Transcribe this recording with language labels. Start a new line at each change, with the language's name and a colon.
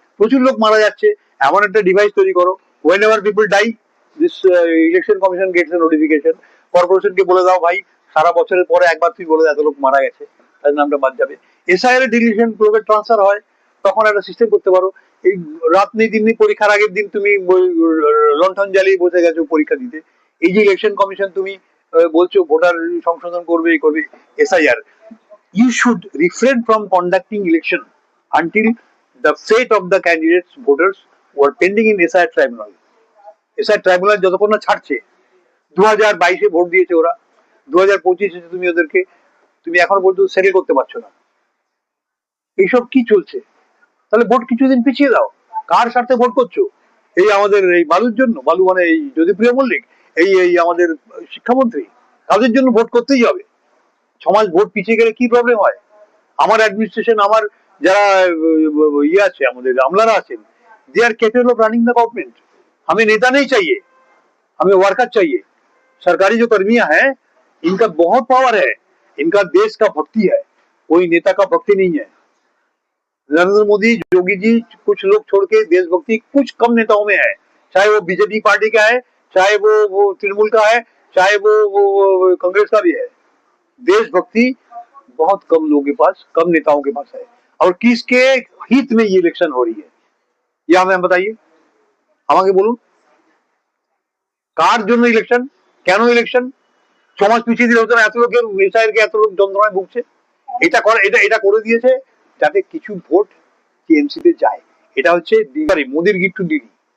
Bangla: প্রচুর লোক মারা যাচ্ছে, এমন একটা ডিভাইস তৈরি করো,
English: Whenever people die this election commission gets a notification.
Bangla: কর্পোরেশনকে বলে দাও, ভাই সারা বছরের পরে একবার তুই বলে দাও এত লোক মারা গেছে, তার নামটা বাদ যাবে। এসআইআর এর ডিলিশন লোকের ট্রান্সফার হয়, তখন একটা সিস্টেম করতে পারো। এই রাত নেই দিন নেই, পরীক্ষার আগের দিন তুমি লণ্ঠন জ্বালিয়ে বসে গেছো পরীক্ষা দিতে। এই যে ইলেকশন কমিশন তুমি বলছো ভোটার সংশোধন করবে, এই করবে, SIR,
English: you should refrain from conducting election until the fate of the candidates voters who are pending in SIR tribunal.
Bangla: SIR tribunal যতক্ষণ না ছাড়ছে, 2022-এ ভোট দিয়েছে ওরা, 2025-এ তুমি ওদেরকে, তুমি এখনো পর্যন্ত সেটেল করতে পারছো না। এইসব কি চলছে? তাহলে ভোট কিছুদিন পিছিয়ে দাও। কার স্বার্থে ভোট করছো? এই আমাদের এই বালুর জন্য? বালু মানে এই জ্যোতিপ্রিয় মল্লিক, এই এই আমাদের শিক্ষামন্ত্রী, তাদের জন্য ভোট করতেই হবে। সমাজ ভোট পিছিয়ে গেলে কি প্রবলেম হয়? আমার অ্যাডমিনিস্ট্রেশন, আমার যারা ইয়ে আছে, আমাদের আমলারা আছেন,
English: They are capable of running the government.
Hindi: हमें नेता नहीं चाहिए, हमें वर्कर चाहिए। सरकारी जो कर्मियां हैं, इनका बहुत पावर है, इनका देश का भक्ति है, कोई नेता का भक्ति नहीं है। नरेंद्र मोदी, योगी जी, कुछ लोग छोड़ के देशभक्ति कुछ कम नेताओं में है, चाहे वो बीजेपी पार्टी का है, चाहे वो तृणमूल का है, चाहे वो कांग्रेस का भी है। देशभक्ति बहुत कम लोगों के पास, कम नेताओं के पास है। और किसके हित में ये इलेक्शन हो रही है, ये हमें बताइए,
Bangla: আমাকে বলুন। কার জন্য ইলেকশন, কেন ইলেকশন? সমাজ পিছিয়ে দিলে হতো না? এত লোকের মিসাইলকে এত লোক যন্ত্রণায় ভুগছে। এটা করে, এটা করে দিয়েছে যাতে কিছু ভোট টিএমসি তে যায়। এটা হচ্ছে মোদির গিফট টু দিদি।